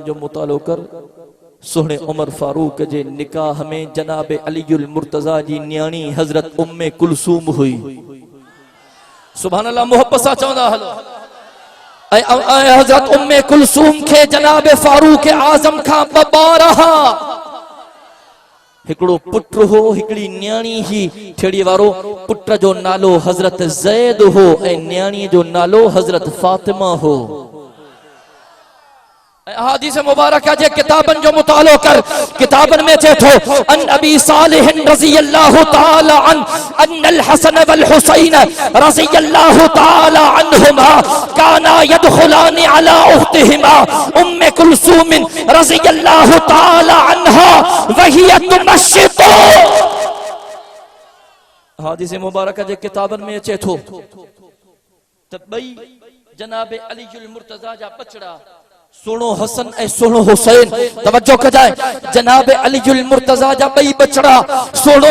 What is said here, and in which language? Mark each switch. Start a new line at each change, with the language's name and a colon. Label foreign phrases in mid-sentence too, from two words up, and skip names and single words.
Sindhi: जो मुतालो कर सोहणे उमर फारूक जे निकाह में जनाब अलीउल मुर्तजा जी न्याणी हजरत उम्मे कुलसूम हुई
Arabic: سبحان الله
Sindhi: मोहब्बत सां चवंदा हलो ऐं हजरत उम्मे कुलसूम खे जनाब फारूक आज़म खां ॿ ॿार हा हिकिड़ो पुट हो हिकिड़ी न्याणी ही ठेड़ी वारो पुट जो नालो हजरत ज़ैद हो ऐं न्याणीअ जो नालो हजरत फातिमा हो अहादीस मुबारका जे किताबन जो मुतालो कर किताबन में चेठो
Arabic: عن أبي صالح رضي الله تعالى عن الحسن والحسين رضي الله تعالى عنهما كانا يدخلان على أختهما أم كلثوم رضي الله تعالى عنها وهي تمشط अहादीस
Sindhi: मुबारका जे किताबन में चेठो त बई जनाब अलीउल मुर्तजा जा बचड़ा सोनो हसन ऐं सोनो हुसैन तवज्जो कजाए जनाब अलीउल मुर्तजा जा बई बचड़ा सोनो